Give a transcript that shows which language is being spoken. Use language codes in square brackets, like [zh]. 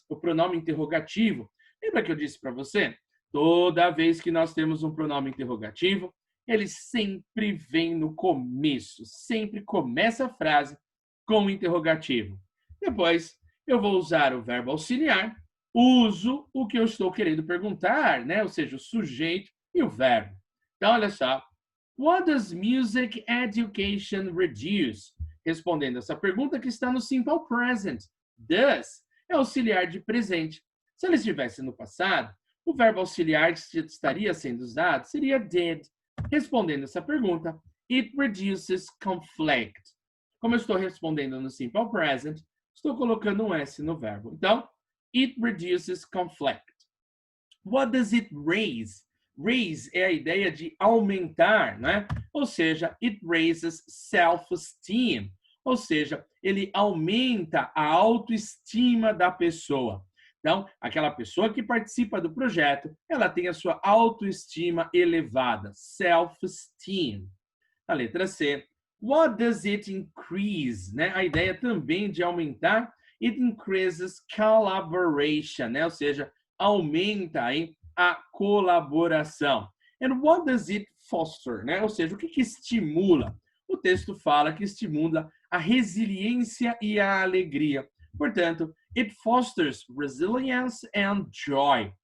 [pt] O pronome interrogativo. Lembra que eu disse para você? Toda vez que nós temos um pronome interrogativo, ele sempre vem no começo, sempre começa a frase com o interrogativo. Depois, eu vou usar o verbo auxiliar, uso o que eu estou querendo perguntar, né? Ou seja, o sujeito e o verbo. Então, olha só. [en] What does music education reduce? [pt] Respondendo essa pergunta que está no simple present. Does é auxiliar de presente. Se ele estivesse no passado, o verbo auxiliar que estaria sendo usado seria did. Respondendo essa pergunta, [en] it reduces conflict. [pt] Como eu estou respondendo no simple present, estou colocando um S no verbo. [en] Então, it reduces conflict. What does it raise? [pt] Raise é a ideia de aumentar, né? Ou seja, [en] it raises self-esteem. [pt] Ou seja, ele aumenta a autoestima da pessoa. Então, aquela pessoa que participa do projeto, ela tem a sua autoestima elevada, self-esteem. A letra C. [en] What does it increase? [pt] Né? A ideia também de aumentar. [en] It increases collaboration, né? [pt] Ou seja, aumenta aí a colaboração. [en] And what does it foster? [pt] Né? Ou seja, o que estimula? O texto fala que estimula a resiliência e a alegria. Portanto, [en] it fosters resilience and joy.